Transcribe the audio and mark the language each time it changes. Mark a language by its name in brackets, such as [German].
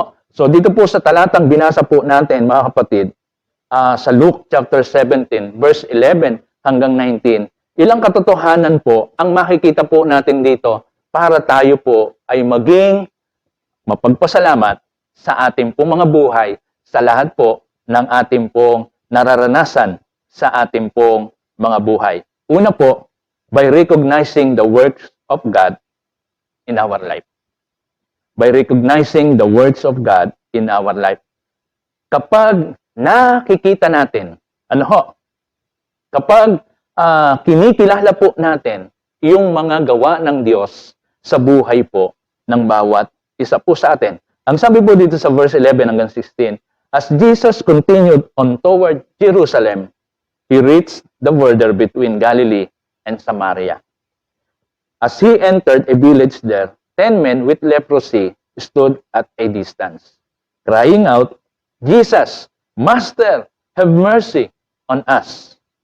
[Filipino] So dito po sa talatang binasa po natin mga kapatid, sa Luke chapter 17 verse 11 hanggang 19, ilang katotohanan po ang makikita po natin dito para tayo po ay maging mapagpasalamat sa ating pong mga buhay, sa lahat po ng ating pong nararanasan sa ating pong mga buhay. Una po, [English] by recognizing the works of God in our life. By recognizing the works of God in our life. [Filipino] Kapag nakikita natin, kapag kinikilala po natin yung mga gawa ng Diyos sa buhay po ng bawat isa po sa atin. Ang sabi po dito sa verse 11 hanggang 16, [English] as Jesus continued on toward Jerusalem, He reached the border between Galilee and Samaria. As He entered a village there, 10 men with leprosy stood at a distance, crying out, Jesus, Master, have mercy on us.